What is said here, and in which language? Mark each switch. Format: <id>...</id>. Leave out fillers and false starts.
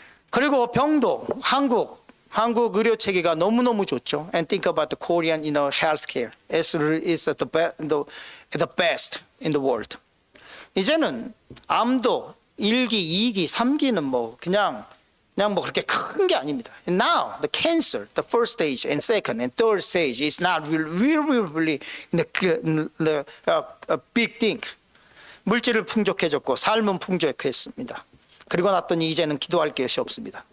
<ko>그리고 병도 한국 의료 체계가 너무너무 좋죠.</ko> <en>And think about the Korean healthcare. It's the best in the world.</en> <ko>이제는 암도 1기, 2기, 3기는 뭐 그냥 그렇게 큰 게 아닙니다.</ko> <en>And now the cancer, the first stage and second and third stage is not really a big thing.</en> <ko>물질을 풍족해졌고 삶은 풍족했습니다. 그리고 났더니 이제는 기도할 것이 없습니다.</ko>